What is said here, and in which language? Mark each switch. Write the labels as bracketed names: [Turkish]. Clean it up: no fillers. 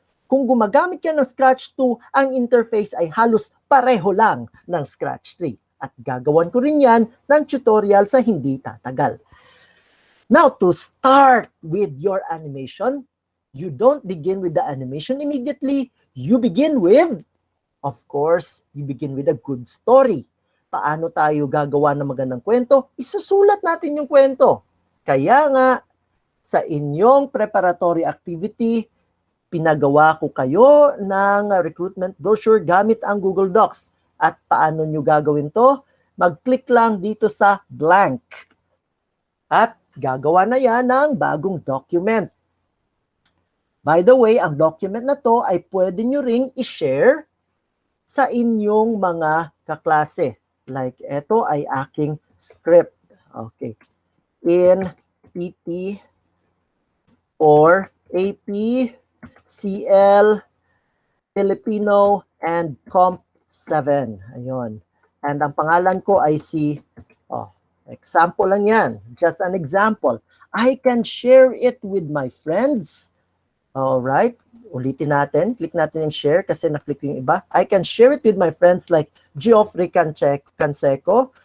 [Filipino] Kung gumagamit ka ng Scratch 2, ang interface ay halos pareho lang ng Scratch 3. At gagawan ko rin yan ng tutorial sa hindi tatagal. [English] Now, to start with your animation, you don't begin with the animation immediately. You begin with, of course, you begin with a good story. [Filipino] Paano tayo gagawa ng magandang kwento? Isusulat natin yung kwento. Kaya nga, sa inyong preparatory activity, pinagawa ko kayo ng recruitment brochure gamit ang Google Docs. At paano nyo gagawin to? Mag-click lang dito sa blank. At gagawa na yan ng bagong document. By the way, ang document na to ay pwede nyo ring i-share sa inyong mga kaklase. Like, ito ay aking script. Okay. [English] In PT or AP, CL, Filipino, and Comp 7. Ayun. [Filipino] And ang pangalan ko ay si, example lang yan. [English] Just an example. I can share it with my friends. Alright. [Filipino] Ulitin natin. Click natin yung share kasi na-click yung iba. [English] I can share it with my friends like Geoffrey Canseco.